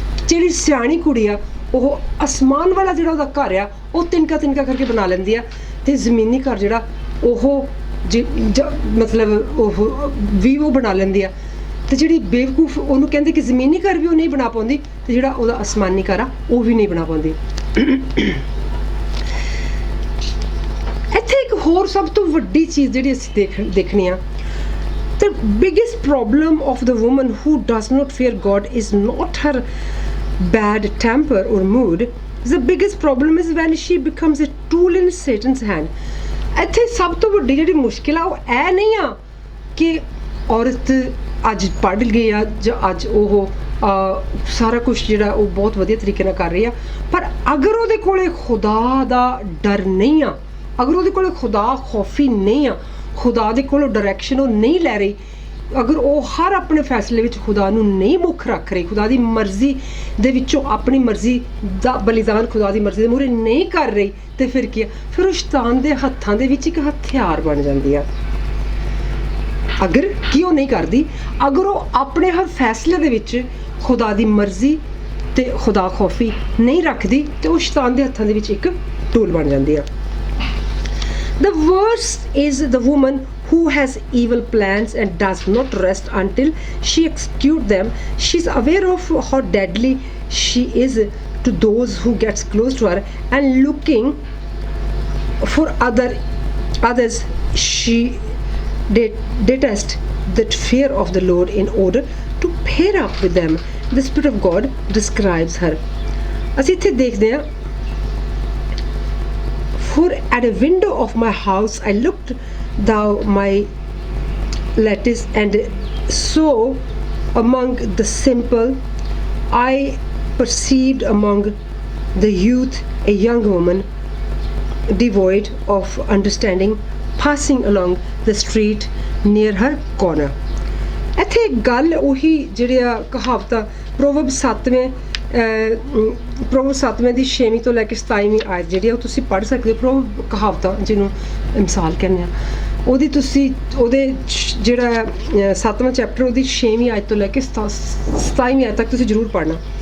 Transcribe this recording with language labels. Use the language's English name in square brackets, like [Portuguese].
[Punjabi] ਜਿਹੜੀ ਸਿਆਣੀ ਕੁੜੀ ਆ ਉਹ ਅਸਮਾਨ ਵਾਲਾ ਜਿਹੜਾ ਉਹਦਾ ਘਰ ਆ ਉਹ ਤਿਨਕਾ ਕਰਕੇ ਬਣਾ ਲੈਂਦੀ ਆ, ਤੇ ਜ਼ਮੀਨੀ ਘਰ ਜਿਹੜਾ ਉਹ ਮਤਲਬ ਉਹ ਬਣਾ ਲੈਂਦੀ ਆ। ਤੇ ਜਿਹੜੀ ਬੇਵਕੂਫ ਉਹਨੂੰ ਕਹਿੰਦੇ ਕਿ ਜ਼ਮੀਨੀ ਘਰ ਵੀ ਉਹ ਨਹੀਂ ਬਣਾ ਪਾਉਂਦੀ, ਤੇ ਜਿਹੜਾ ਉਹਦਾ ਅਸਮਾਨੀ ਘਰ ਆ ਉਹ ਵੀ ਨਹੀਂ ਬਣਾ ਪਾਉਂਦੀ। ਇੱਥੇ ਇੱਕ ਹੋਰ ਸਭ ਤੋਂ ਵੱਡੀ ਚੀਜ਼ ਜਿਹੜੀ ਅਸੀਂ ਦੇਖਣੀ ਆ, [English] the biggest problem of the woman who does not fear God is not her bad temper or mood. The biggest problem is when she becomes a tool in Satan's hand। [Punjabi] ਇੱਥੇ ਸਭ ਤੋਂ ਵੱਡੀ ਜਿਹੜੀ ਮੁਸ਼ਕਿਲ ਆ ਉਹ ਇਹ ਨਹੀਂ ਆ ਕਿ ਔਰਤ ਅੱਜ ਪੜ੍ਹ ਗਈ ਆ ਜਾਂ ਅੱਜ ਉਹ ਸਾਰਾ ਕੁਛ ਜਿਹੜਾ ਉਹ ਬਹੁਤ ਵਧੀਆ ਤਰੀਕੇ ਨਾਲ ਕਰ ਰਹੀ ਆ, ਪਰ ਅਗਰ ਉਹਦੇ ਕੋਲੇ ਖੁਦਾ ਦਾ ਡਰ ਨਹੀਂ ਆ, ਅਗਰ ਉਹਦੇ ਕੋਲੇ ਖੁਦਾ ਖੌਫੀ ਨਹੀਂ ਆ, ਖੁਦਾ ਦੇ ਕੋਲੋਂ ਡਾਇਰੈਕਸ਼ਨ ਉਹ ਨਹੀਂ ਲੈ ਰਹੀ, ਅਗਰ ਉਹ ਹਰ ਆਪਣੇ ਫੈਸਲੇ ਵਿੱਚ ਖੁਦਾ ਨੂੰ ਨਹੀਂ ਮੁੱਖ ਰੱਖ ਰਹੀ, ਖੁਦਾ ਦੀ ਮਰਜ਼ੀ ਦੇ ਵਿੱਚੋਂ ਆਪਣੀ ਮਰਜ਼ੀ ਦਾ ਬਲੀਦਾਨ ਖੁਦਾ ਦੀ ਮਰਜ਼ੀ ਦੇ ਮੂਹਰੇ ਨਹੀਂ ਕਰ ਰਹੀ, ਤੇ ਫਿਰ ਕੀ ਆ? ਫਿਰ ਉਹ ਸ਼ੈਤਾਨ ਦੇ ਹੱਥਾਂ ਦੇ ਵਿੱਚ ਇੱਕ ਹਥਿਆਰ ਬਣ ਜਾਂਦੀ ਆ। ਅਗਰ ਕੀ ਉਹ ਨਹੀਂ ਕਰਦੀ, ਅਗਰ ਉਹ ਆਪਣੇ ਹਰ ਫੈਸਲੇ ਦੇ ਵਿੱਚ ਖੁਦਾ ਦੀ ਮਰਜ਼ੀ ਤੇ ਖੁਦਾ ਖੌਫੀ ਨਹੀਂ ਰੱਖਦੀ, ਤੇ ਉਹ ਸ਼ੈਤਾਨ ਦੇ ਹੱਥਾਂ ਦੇ ਵਿੱਚ ਇੱਕ ਟੂਲ ਬਣ ਜਾਂਦੀ ਆ। [English] The worst is the woman who has evil plans and does not rest until she executes them. She's aware of how deadly she is to those who gets close to her, and looking for others she detest that fear of the Lord in order to pair up with them. The Spirit of God describes her। [Punjabi] ਅਸੀਂ ਇੱਥੇ ਦੇਖਦੇ ਹਾਂ, [English] for at a window of my house I looked thou my lattice and saw among the simple I perceived among the youth a young woman devoid of understanding passing along the street near her corner। [Punjabi] ਇੱਥੇ ਗੱਲ ਉਹੀ ਜਿਹੜੀਆਂ ਕਹਾਵਤਾਂ ਪ੍ਰੋਵਰਬ 7ਵੇਂ ਪ੍ਰੋਵਰਬ 7ਵੇਂ ਦੀ 6ਵੀਂ ਤੋਂ ਲੈ ਕੇ 27ਵੀਂ ਆਇਤ ਜਿਹੜੀ ਆ ਉਹ ਤੁਸੀਂ ਪੜ੍ਹ ਸਕਦੇ ਹੋ। ਪ੍ਰੋਵਰਬ ਕਹਾਵਤਾਂ ਜਿਹਨੂੰ ਮਿਸਾਲ ਕਹਿੰਦੇ ਆ, ਉਹਦੀ ਤੁਸੀਂ ਉਹਦੇ ਜਿਹੜਾ 7ਵਾਂ ਚੈਪਟਰ ਉਹਦੀ 6ਵੀਂ ਆਇਤ ਤੋਂ ਲੈ ਕੇ 27ਵੀਂ ਆਇਤ ਤੱਕ ਤੁਸੀਂ ਜ਼ਰੂਰ ਪੜ੍ਹਨਾ।